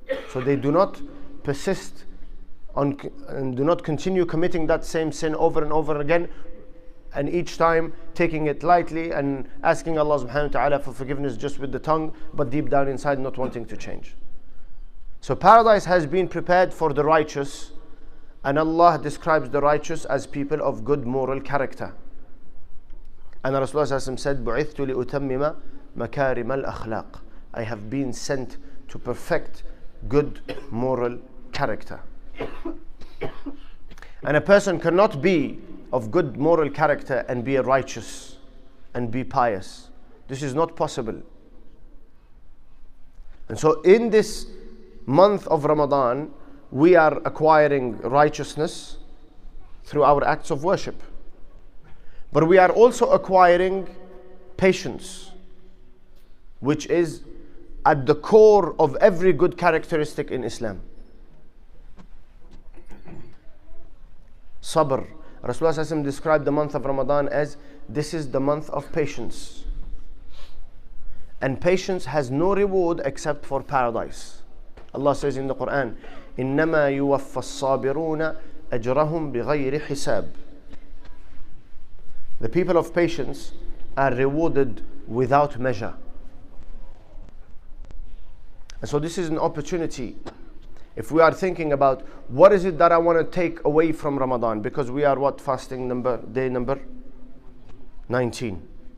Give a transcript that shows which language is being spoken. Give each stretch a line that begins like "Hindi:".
English: So they do not persist on and do not continue committing that same sin over and over again, and each time taking it lightly and asking Allah subhanahu wa ta'ala for forgiveness just with the tongue, but deep down inside not wanting to change. So paradise has been prepared for the righteous, and Allah describes the righteous as people of good moral character. And Rasulullah said,
Arabic: بُعِثْتُ لِأُتَمِّمَ مَكَارِمَ الْأَخْلَاقِ.
English: I have been sent to perfect good moral character. And a person cannot be of good moral character and be a righteous and be pious. This is not possible. And so in this month of Ramadan, we are acquiring righteousness through our acts of worship. But we are also acquiring patience, which is at the core of every good characteristic in Islam. Sabr. Rasulullah described the month of Ramadan as this is the month of patience. And patience has no reward except for paradise. Allah says in the Quran,
Arabic: إِنَّمَا يُوَفَّ الصَّابِرُونَ أَجْرَهُمْ بِغَيْرِ حِسَابٍ.
English: The people of patience are rewarded without measure. And so this is an opportunity. If we are thinking about what is it that I want to take away from Ramadan, because we are fasting day number 19.